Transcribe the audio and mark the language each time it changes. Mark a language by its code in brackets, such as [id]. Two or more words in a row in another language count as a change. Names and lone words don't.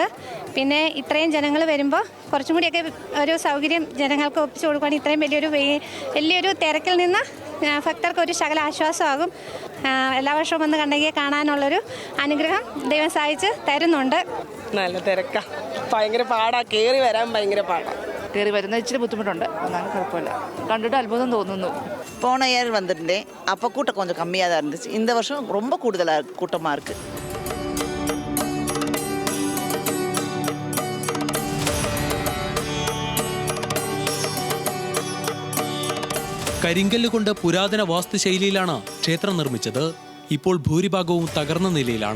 [ml] പിന്നെ ഇത്രയും ജനങ്ങൾ വരുമ്പോൾ കുറച്ചും കൂടിയൊക്കെ ഒരു സൗകര്യം ജനങ്ങൾക്ക് ഒപ്പിച്ചു കൊടുക്കുകയാണെങ്കിൽ ഇത്രയും വലിയൊരു തിരക്കിൽ നിന്ന് ഭക്തർക്ക് ഒരു ശകല ആശ്വാസമാകും. എല്ലാ വർഷവും വന്ന് കണ്ണകിയെ കാണാനുള്ളൊരു അനുഗ്രഹം ദൈവം സഹായിച്ച് തരുന്നുണ്ട്. നല്ല തിരക്കാ, ഭയങ്കര പാടാ, കയറി വരാൻ ഭയങ്കര പാടാ. കയറി വരുന്ന ഇച്ചിരി ബുദ്ധിമുട്ടുണ്ട്, എന്നാലും കുഴപ്പമില്ല. കണ്ടിട്ട് അത്ഭുതം തോന്നുന്നു. [ta] போன இயர் வந்துட்டேன், அப்போ கூட்டம் கொஞ்சம் கம்மியாக தான் இருந்துச்சு. இந்த வருஷம் ரொம்ப கூடுதலாக கூட்டமாக இருக்குது. [ml] കരിങ്കല്ല് കൊണ്ട് പുരാതന വാസ്തുശൈലിയിലാണ് ക്ഷേത്രം നിർമ്മിച്ചത്. ഇപ്പോൾ ഭൂരിഭാഗവും തകർന്ന നിലയിലാണ്.